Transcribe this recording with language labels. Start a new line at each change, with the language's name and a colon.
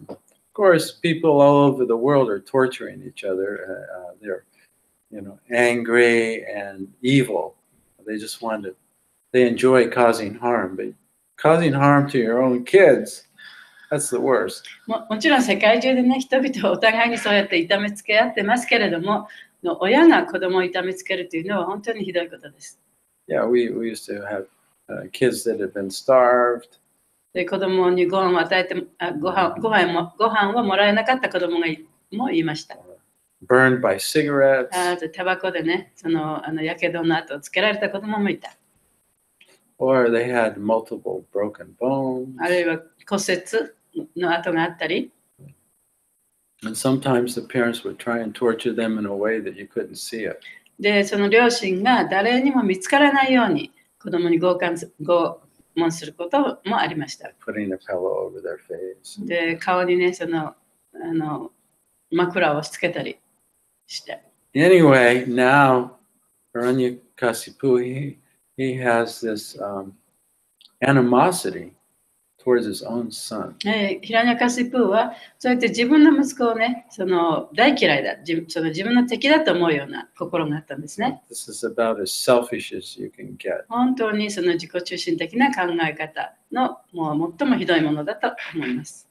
English: Of course, people all over the world are torturing each other. They're, angry and evil. They just they enjoy causing harm, but causing harm to your own kids, that's the worst.
Japanese: もちろん世界中でね、人々はお互いにそうやって痛めつけ合ってますけれども、親が子供を痛めつけるというのは本当にひどいことです。
English: Yeah, we used to have kids that had been starved.
Japanese: で子供にご飯を与えてご飯をもらえなかった子供がもいました。
English: Burned by cigarettes.
Japanese: タバコでね、そのやけどの跡をつけられた子供もいた。
English: Or they had multiple broken bones.
Japanese: あるいは骨折の跡があったり。
English: And sometimes the parents would try and torture them in a way that you couldn't see it.
Japanese: で、その両親が誰にも見つからないように子供に拷問することもありました。
English: Putting a pillow over their face.
Japanese: で、顔にね、その枕を押し付けたりして。
English: Anyway, now Hiranyakasipu, he has this animosity towards his own son.
Japanese: ヒラニャカシプーはそうやって自分の息子をね、その大嫌いだ、その自分の敵だと思うような心があったんですね。
English: This is about as selfish as you can get.
Japanese: 本当にその自己中心的な考え方のもう最もひどいものだと思います。